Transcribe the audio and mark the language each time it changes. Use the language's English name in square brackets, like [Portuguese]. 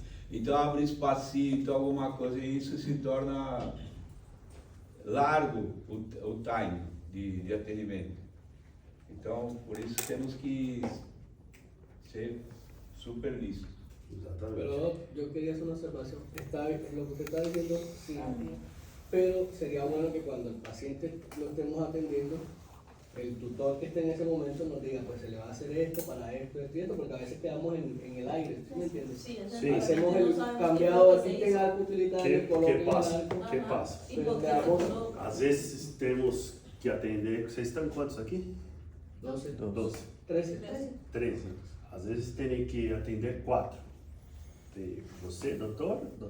[Portuguese] Então abre espacito, alguma coisa, e isso se torna largo o time de atendimento. Então, por isso temos que ser super listos. Exatamente. [Spanish] Pero yo quería hacer una observación. Está bien, lo que usted está diciendo, sí. Pero sería bueno que cuando el paciente lo estemos atendiendo, el tutor que esté en ese momento nos diga, pues se le va a hacer esto para esto, esto y esto, porque a veces quedamos en el aire, ¿sí me entiendes? Sí, Sí. Hacemos el cambiado aquí en arco utilitario, coloca en arco. [Portuguese] Que passa? [Spanish] Pero quedamos [Portuguese] Às vezes temos que atender. Vocês estão quantos aqui? 12, 13. 13. Às vezes tem que atender 4. Tem você, doutor.